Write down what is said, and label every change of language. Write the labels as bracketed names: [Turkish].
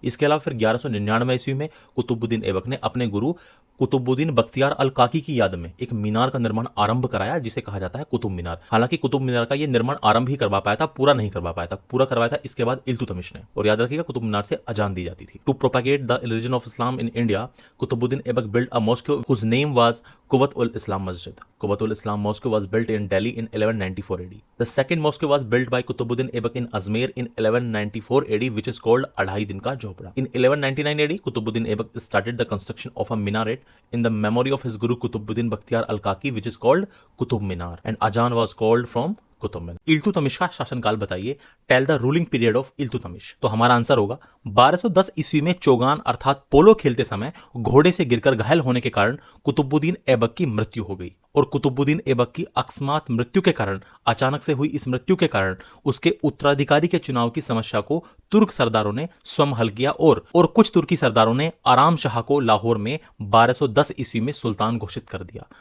[Hindi] इसके अलावा फिर 1199 ईस्वी में कुतुबुद्दीन ऐबक ने अपने गुरु कुतुबुद्दीन बख्तियार अल काकी की याद में एक मीनार का निर्माण आरंभ कराया, जिसे कहा जाता है कुतुब मीनार। हालांकि कुतुब मीनार का यह निर्माण आरंभ ही करवा पाया था, पूरा नहीं करवा पाया था। पूरा करवाया था इसके बाद इल्तुतमिश ने। और याद रखिएगा, कुतुब मीनार से अजान दी जाती थी। [English] To propagate the religion of Islam in India, Qutbuddin Aibak built a mosque whose name was Quwwat ul Islam Masjid. Kuwat ul Islam Mosque was built in Delhi in 1194 AD. The second mosque was built by Kutubuddin Aibak in Ajmer in 1194 AD, which is called Adhai Din Ka Jhopda. In 1199 AD, Kutubuddin Aibak started the construction of a minaret in the memory of his guru Kutubuddin Bakhtiar al-Kaki, which is called Qutub Minar, and Ajan was called from Qutub Minar. [Hindi] Iltutmish का शासनकाल बताइए. [English] Tell the ruling period of Iltutmish. [Hindi] तो हमारा answer होगा 1210 ईस्वी में चौगान अर्थात पोलो खेलते समय घोड़े से गिरकर घायल होने के कारण कुतुबुद्दीन ऐबक की मृत्यु हो गई. और कुतुबुद्दीन ऐबक की अकस्मात मृत्यु के कारण, अचानक से हुई इस मृत्यु के कारण, उसके उत्तराधिकारी के चुनाव की समस्या को तुर्क सरदारों ने स्वयं हल किया और कुछ तुर्की सरदारों ने आराम शाह को लाहौर में 1210 ईस्वी में सुल्तान घोषित कर दिया.